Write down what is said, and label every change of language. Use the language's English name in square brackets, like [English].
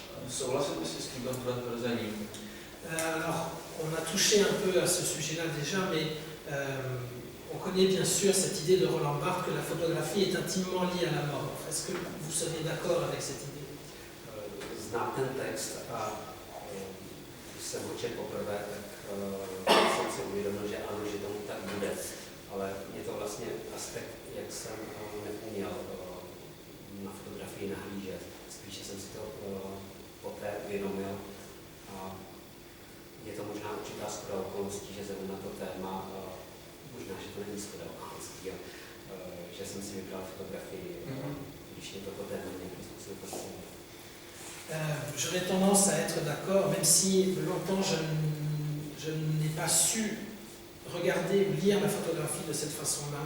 [Czech] Souhlasíte si s tímto tvrzením? [French] Alors, on a touché un peu à ce sujet-là déjà, mais on connaît bien sûr cette idée de Roland Barthes que la photographie est intimement liée à la mort. Est-ce que vous seriez d'accord avec cette idée? [Czech] Znám ten text a když jsem ho četl poprvé, tak jsem si uvědomil, že ano, že tomu tak bude. Ale je to vlastně aspekt, jak jsem neuměl na fotografii nahlížet. Spíše jsem si to poté uvědomil a je to možná určitá shoda okolností, že jsem na to téma, možná, že to není shoda okolností, že jsem si vybral fotografii, když mě toto téma nějakým způsobem fascinuje. [French] J'aurais tendance à être d'accord, même si longtemps je n'ai pas su regarder ou lire la photographie de cette façon-là.